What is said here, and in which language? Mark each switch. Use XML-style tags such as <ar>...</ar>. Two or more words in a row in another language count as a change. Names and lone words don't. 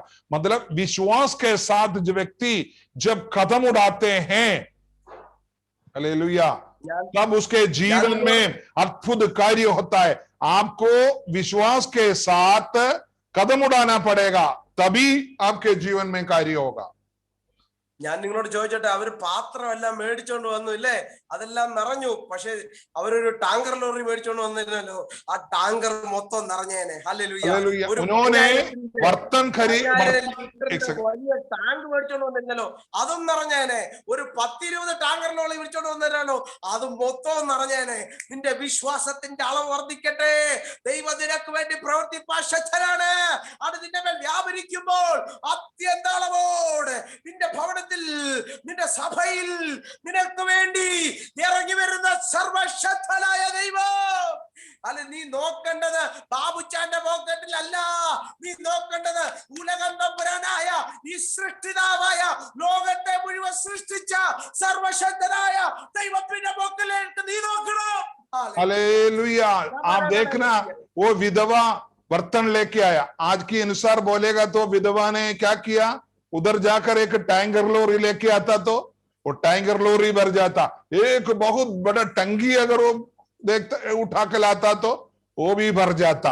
<hi>मतलब विश्वास के साथ जो व्यक्ति जब कदम उड़ाते हैं, हालेलुया, तब उसके जीवन में अद्भुत कार्य होता है। आपको विश्वास के साथ कदम उड़ाना पड़ेगा, तभी आपके जीवन में कार्य होगा।</hi> <ml>ഞാൻ നിങ്ങളോട് ചോദിച്ചോട്ടെ, അവര് പാത്രം എല്ലാം മേടിച്ചോണ്ട് വന്നു ഇല്ലേ, അതെല്ലാം നിറഞ്ഞു. പക്ഷെ അവരൊരു</ml> <en>tanker lorry</en> <ml>മേടിച്ചോണ്ട് വന്നിരുന്നല്ലോ, ആ ടാങ്കർ മൊത്തം നിറഞ്ഞേനെ. ഹല്ലേലൂയ.</ml> <hi>हालेलुया।</hi> <ml>ഒരു</ml> <hi>उन्होंने 5000 बर्तन एक सेकंड,</hi> <ml>വലിയ ടാങ്ക് മേടിച്ചോണ്ട് വന്നിരുന്നല്ലോ, അതും നിറഞ്ഞേനെ. ഒരു 10-20</ml> <en>tanker lorry</en> <ml>മേടിച്ചോണ്ട് വന്നിരുന്നല്ലോ, അതും മൊത്തം നിറഞ്ഞേനെ. നിന്റെ വിശ്വാസത്തിന്റെ അളവ് വർദ്ധിക്കട്ടെ. ദൈവം നിനക്ക് വേണ്ടി പ്രവർത്തിപ്പാൻ ശക്തനാണ്. അത് നിന്റെ മേൽ വ്യാപരിക്കുമ്പോൾ അത്യന്ത അളവോട് നിന്റെ ഭവനത്തിൽ, നിന്റെ സഭയിൽ നിനക്ക് വേണ്ടി ഇറങ്ങി വരുന്ന സർവശക്തനായ ദൈവം. അല്ല, നീ നോക്കേണ്ടത് ബാബുച്ചാന്റെ പോക്കറ്റിലല്ല, നീ നോക്കേണ്ടത് ഉലകം തമ്പുരാനായ ഈ സൃഷ്ടിതാവായ ലോകത്തെ മുഴുവൻ സൃഷ്ടിച്ച സർവശക്തനായ ദൈവത്തിന്റെ പോക്കലേക്ക് നീ നോക്കണം.</ml> <hi>हालेलुया। आप देखना, वो विधवा बर्तन लेके आया। आज के अनुसार बोलेगा तो विधवा ने क्या किया, उधर जाकर एक</hi> <en>tanker lorry</en> <hi>लेके आता तो वो</hi> <en>tanker lorry</en> <hi>भर जाता। एक बहुत बड़ा टंकी अगर वो देखता उठा के लाता तो वो भी भर जाता।</hi>